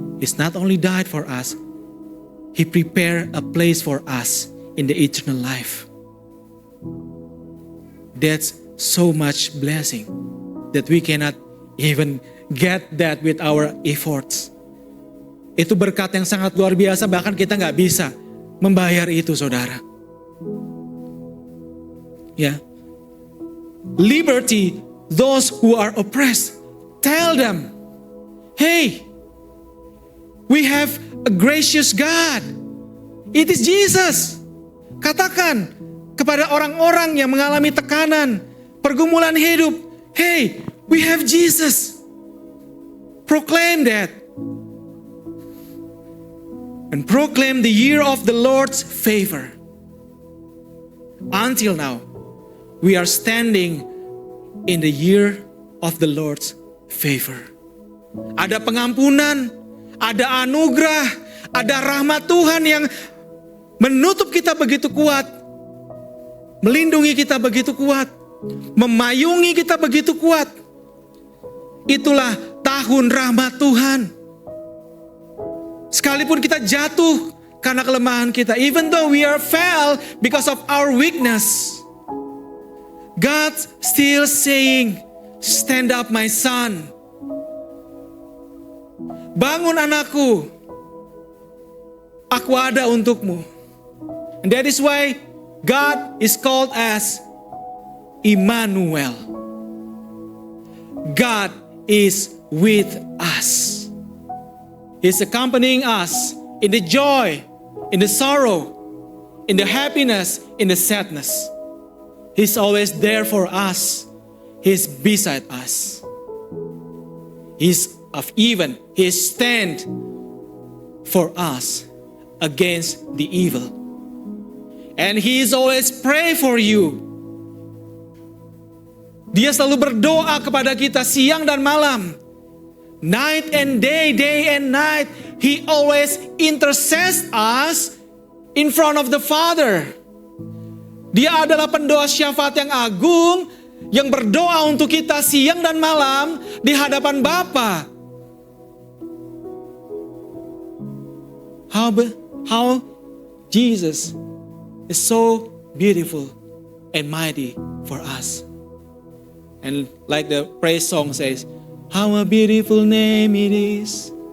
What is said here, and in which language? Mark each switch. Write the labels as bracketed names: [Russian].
[English] He's not only died for us, He prepared a place for us in the eternal life. That's so much blessing that we cannot even get that with our efforts. [Indonesian] Itu berkat yang sangat luar biasa, bahkan kita gak bisa membayar itu, saudara. Ya. [English] Liberty, those who are oppressed, tell them, Hey, we have a gracious God. It is Jesus. [Indonesian] Katakan kepada orang-orang yang mengalami tekanan, pergumulan hidup, [English] hey, we have Jesus. Proclaim that. And proclaim the year of the Lord's favor. Until now, we are standing in the year of the Lord's favor. [Indonesian] Ada pengampunan, ada anugerah, ada rahmat Tuhan yang menutup kita begitu kuat, melindungi kita begitu kuat, memayungi kita begitu kuat. Itulah tahun rahmat Tuhan. Sekalipun kita jatuh karena kelemahan kita, [English] even though we are fell because of our weakness, God still saying, stand up my son. [Indonesian] Bangun anakku, aku ada untukmu. [English] And that is why God is called as Immanuel. God is with us. He's accompanying us in the joy, in the sorrow, in the happiness, in the sadness. He's always there for us. He's beside us. He stand for us against the evil. And He is always pray for you. [Indonesian] Dia selalu berdoa kepada kita siang dan malam. [English] Night and day, day and night. He always intercedes us in front of the Father. [Indonesian] Dia adalah pendoa syafaat yang agung, yang berdoa untuk kita siang dan malam di hadapan Bapa. [English] How Jesus is so beautiful and mighty for us. And like the praise song says, how a beautiful name it is.